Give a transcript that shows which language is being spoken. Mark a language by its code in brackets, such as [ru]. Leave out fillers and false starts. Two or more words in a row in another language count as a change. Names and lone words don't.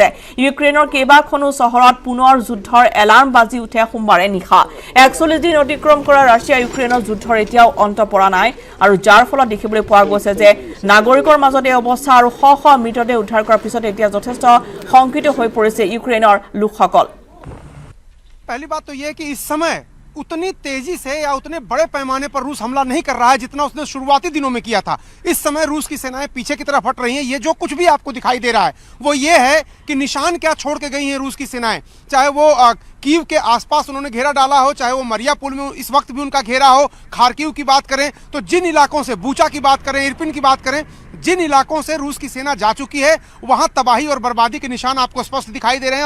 [as] ইউক্ৰেইনৰ কেইবাখনো চহৰত পুনৰ যুদ্ধৰ এলাৰ্ম বাজি উঠে সোমবাৰে নিশা। 41 দিন অতিক্ৰম কৰা ৰাছিয়া ইউক্ৰেইনৰ যুদ্ধৰ এতিয়াও অন্ত পৰা নাই আৰু যাৰ ফলত দেখিবলৈ পোৱা গৈছে যে নাগৰিকৰ মাজত এই অৱস্থা আৰু শ শ মৃতদেহ উদ্ধাৰ কৰাৰ পিছত এতিয়া যথেষ্ট শংকিত হৈ পৰিছে ইউক্ৰেইনৰ লোকসকল। [hi] पहली बात तो यह कि इस समय उतनी तेजी से या उतने बड़े पैमाने पर रूस हमला नहीं कर रहा है जितना उसने शुरुआती दिनों में किया था। इस समय रूस की सेनाएं पीछे की तरफ हट रही हैं। ये जो कुछ भी आपको दिखाई दे रहा है वो ये है कि निशान क्या छोड़ के गई हैं रूस की सेनाएं। चाहे वो कीव के आसपास उन्होंने घेरा डाला हो, चाहे वो मरियापुल में इस वक्त भी उनका घेरा हो, खार्किव की बात करें तो जिन इलाकों से, बूचा की बात करें, इरपिन की बात करें, जिन इलाकों से रूस की सेना जा चुकी है वहां तबाही और बर्बादी के निशान आपको स्पष्ट दिखाई दे रहे हैं।